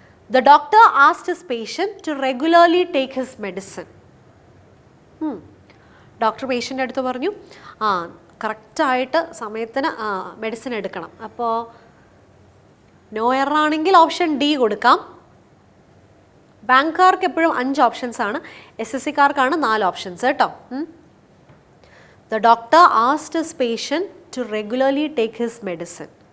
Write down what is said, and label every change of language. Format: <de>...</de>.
<en>The doctor asked his patient to regularly take his medicine.</en> <ml>Doctor പേഷ്യൻ്റെ അടുത്ത് പറഞ്ഞു കറക്റ്റായിട്ട് സമയത്തിന് മെഡിസിൻ എടുക്കണം. അപ്പോൾ നോ എറർ ആണെങ്കിൽ ഓപ്ഷൻ ഡി കൊടുക്കാം. ബാങ്കുകാർക്ക് എപ്പോഴും 5 ഓപ്ഷൻസ് ആണ്. SSCക്കാർക്കാണ് 4 ഓപ്ഷൻസ് കേട്ടോ.</ml> <en>The doctor asked his patient to regularly take his medicine.</en>